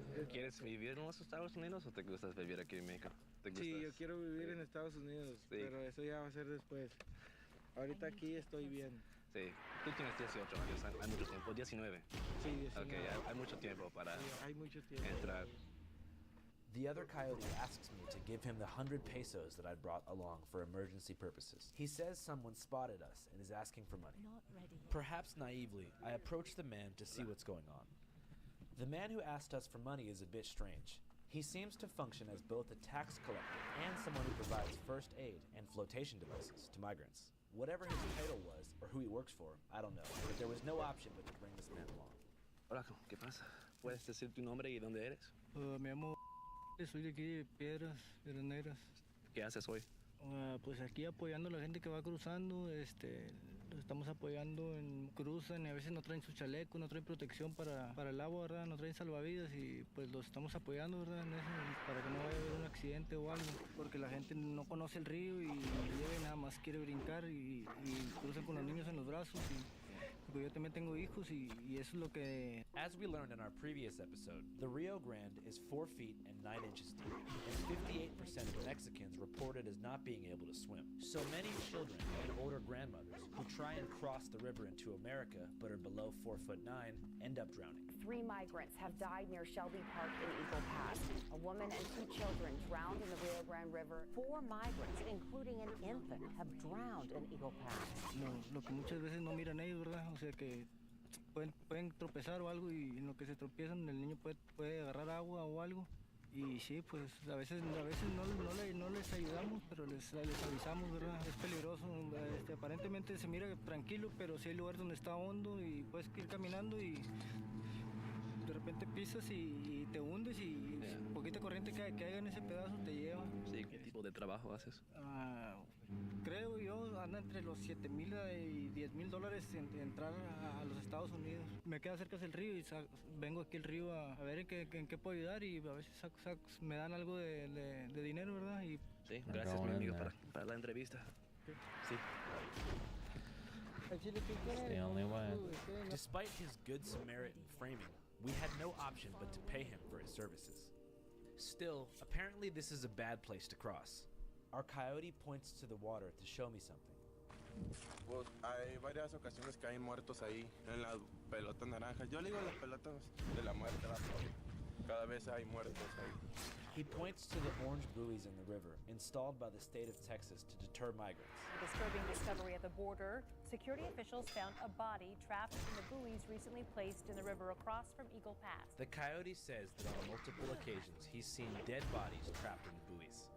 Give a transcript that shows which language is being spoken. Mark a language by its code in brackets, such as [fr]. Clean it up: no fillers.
[es] ¿Quieres vivir en los Estados Unidos o te gusta vivir aquí en México? Sí, yo quiero vivir en Estados Unidos, pero eso ya va a ser después. Ahorita aquí estoy bien. Sí, tú tienes 18 años, hay mucho tiempo, 19. Sí, 19. Okay, hay mucho tiempo para hay mucho tiempo. Entrar. [en] The other coyote asks me to give him the 100 pesos that I'd brought along for emergency purposes. He says someone spotted us and is asking for money. Not ready. Perhaps naively, I approach the man to see what's going on. The man who asked us for money is a bit strange. He seems to function as both a tax collector and someone who provides first aid and flotation devices to migrants. Whatever his title was, or who he works for, I don't know, but there was no option but to bring this man along. [es] Hola, ¿qué pasa? ¿Puedes decir tu nombre y dónde eres? Me llamo... Soy de aquí, Piedras Negras. ¿Qué haces hoy? Pues aquí apoyando a la gente que va cruzando, los estamos apoyando cruzan y a veces no traen su chaleco, no traen protección para el agua, ¿verdad? No traen salvavidas y pues los estamos apoyando, ¿verdad? En eso, para que no vaya a haber un accidente o algo, porque la gente no conoce el río y llega y nada más quiere brincar y cruzan con los niños en los brazos pues yo también tengo hijos y eso es lo que... [en] As we learned in our previous episode, the Rio Grande is 4 feet and 9 inches deep, and 58% of Mexicans reported as not being able to swim. So many children and older grandmothers who try and cross the river into America but are below 4'9" end up drowning. 3 migrants have died near Shelby Park in Eagle Pass. A woman and 2 children drowned in the Rio Grande River. 4 migrants, including an infant, have drowned in Eagle Pass. [es] Lo que muchas veces no miran ellos, ¿verdad? O sea que pueden tropezar o algo y en lo que se tropiezan el niño puede agarrar agua o algo. Y sí, pues a veces no les ayudamos, pero les avisamos, ¿verdad? Es peligroso. Aparentemente se mira tranquilo, pero sí hay lugares donde está hondo y puedes ir caminando y de repente pisas y te hundes y poquita corriente que haya en ese pedazo te lleva. Sí, ¿qué tipo de trabajo haces? Creo yo anda entre los $7,000 y $10,000 entrar a los Estados Unidos. Me queda cerca del río y vengo aquí al río a ver en qué puedo ayudar y a veces me dan algo de dinero, ¿verdad? Y sí, gracias mi amigo para la entrevista. Sí. [en] It's the only way. Despite his good Samaritan framing, we had no option but to pay him for his services. Still, apparently this is a bad place to cross. Our coyote points to the water to show me something. [es] Pues hay varias ocasiones que hay muertos ahí en las pelotas naranjas. Yo le digo las pelotas de la muerte, cada vez hay muertos ahí. [en] He points to the orange buoys in the river, installed by the state of Texas to deter migrants. A disturbing discovery at the border. Security officials found a body trapped in the buoys recently placed in the river across from Eagle Pass. The coyote says that on multiple occasions he's seen dead bodies trapped in the buoys.